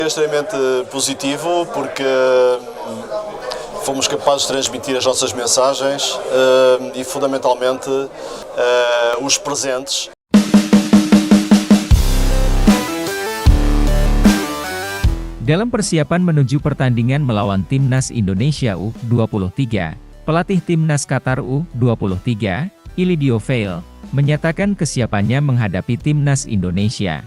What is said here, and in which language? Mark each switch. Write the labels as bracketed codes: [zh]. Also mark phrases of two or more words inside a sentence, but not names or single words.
[pt] É extremamente positivo porque fomos capazes de transmitir as nossas mensagens e fundamentalmente os presentes. [id] Dalam persiapan menuju pertandingan melawan Timnas Indonesia U23, pelatih Timnas Qatar U23, Ilidio Fail, menyatakan kesiapannya menghadapi Timnas Indonesia.